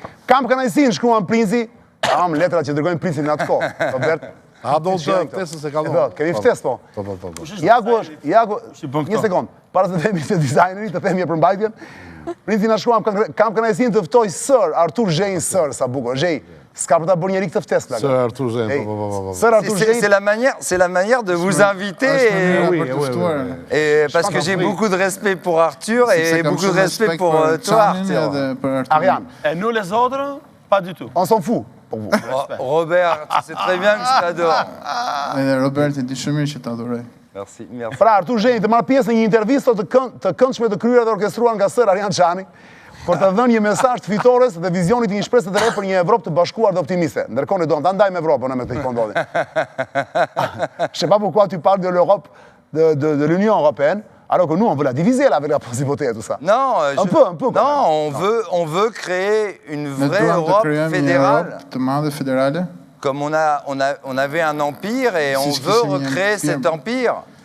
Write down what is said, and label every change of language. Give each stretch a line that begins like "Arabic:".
Albanian: Kam kënaqësinë shkruan Princi, kam letrat që dërgojnë Princin në atë kohë, Robert. Ftesën se kalon. Kemi ftesë po. Jagu, një sekond, para se të themi se dizajneri, të themi e përmbajtjen. Princi na shkruan, kam kënaqësinë të ftoj Sir Artur Zhejn, Sir, sa bukur. Zhej, s'ka për ta bërë njeri këtë ftesë. Sir Artur Zhejn, Sir Artur Zhejn.
French: C'est la manière de vous inviter et parce que j'ai beaucoup de respect pour Arthur et beaucoup de respect pour toi, Arthur. Ariane. Et nous les autres, pas du tout. On s'en fout. Pour vous. Robert, tu sais très bien que je t'adore.
Albanian: Robert, e di shumë mirë që t'adoroj.
French: Merci.
Albanian: Pra, Artur Zhejn të marrë pjesë në një intervistë të këndshme të kryer dhe orkestruar nga Sir Arian Çani, për të dhënë një mesazh të fitores dhe vizionit të një shpresë të re për një Evropë të bashkuar dhe optimiste. Ndërkohë ne do ta ndajmë Evropën me këtë këndodhje.
French: Je sais pas pourquoi tu parles de l'Europe, de l'Union européenne, alors que nous, on veut la diviser, là, avec la principauté et tout ça. Non, un peu. Non, on veut créer une vraie Europe fédérale. Comme on avait un empire et on veut recréer cet empire.